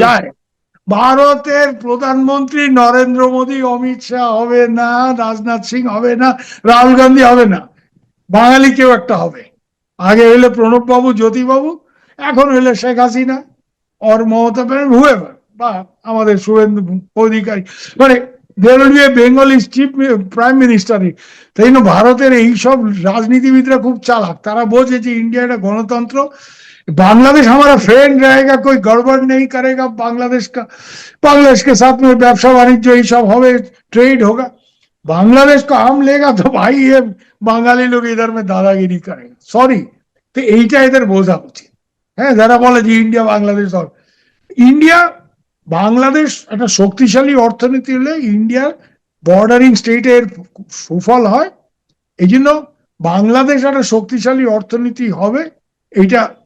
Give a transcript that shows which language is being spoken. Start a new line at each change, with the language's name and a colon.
Bangla: যায়, ভারতের প্রধানমন্ত্রী নরেন্দ্র মোদী, অমিত শাহ হবে না, রাজনাথ সিং হবে না, রাহুল গান্ধী হবে না, বাঙালি কেউ একটা হবে। আগে হইলে প্রণব বাবু, জ্যোতি বাবু, এখন হইলে শেখ হাসিনা or মমতা ব্যানার্জি, হুয়েভার, বা আমাদের শুভেন্দু অধিকারী, মানে
English: there will be a Bengali chief prime minister।
Bangla: তাই না? ভারতের এইসব রাজনীতিবিদরা খুব চালাক, তারা বোঝে যে ইন্ডিয়া একটা গণতন্ত্র,
Hindi: बांग्लादेश हमारा फ्रेंड रहेगा, कोई गड़बड़ नहीं करेगा बांग्लादेश का, बांग्लादेश के साथ में व्यवसाय वाणिज्य ही सब होवे, ट्रेड होगा। बांग्लादेश को हम लेगा तो भाई ये बांगाली लोग इधर में दादागिरी करेगा, सॉरी।
Bangla: तो এইটা এদের বোঝা উচিত। হ্যাঁ, যারা বলে যে ইন্ডিয়া বাংলাদেশ, ইন্ডিয়া বাংলাদেশ একটা শক্তিশালী অর্থনীতি হলে ইন্ডিয়ার বর্ডারিং স্টেটের সুফল হয়। এই জন্য বাংলাদেশ একটা শক্তিশালী অর্থনীতি হবে, এইটা